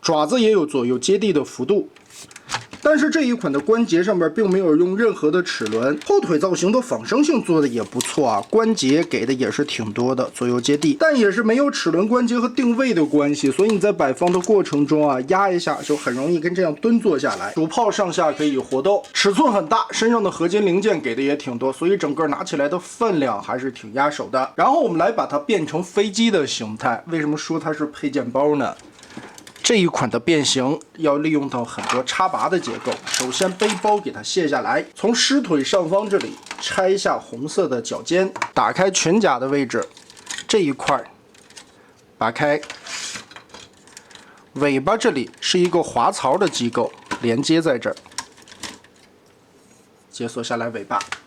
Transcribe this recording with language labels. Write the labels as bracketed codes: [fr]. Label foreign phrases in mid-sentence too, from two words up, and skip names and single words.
[zh] 爪子也有左右接地的幅度。但是这一款的關節上面并沒有用任何的齒輪，後腿造型的仿生性做的也不錯啊，關節給的也是挺多的，左右接地，但也是沒有齒輪關節和定位的關係，所以你在擺放的過程中啊，壓一下就很容易跟這樣蹲坐下來。主炮上下可以活動，尺寸很大，身上的合金零件給的也挺多，所以整個拿起來的分量還是挺壓手的。然後我們來把它變成飛機的形態，為什麼說它是配件包呢？這一款的變形要利用到很多插拔的結構。首先背包給它卸下來，從獅腿上方這裡拆下紅色的腳尖，打開裙甲的位置，這一塊拔開。尾巴這裡是一個滑槽的機構，連接在這兒，解鎖下來尾巴。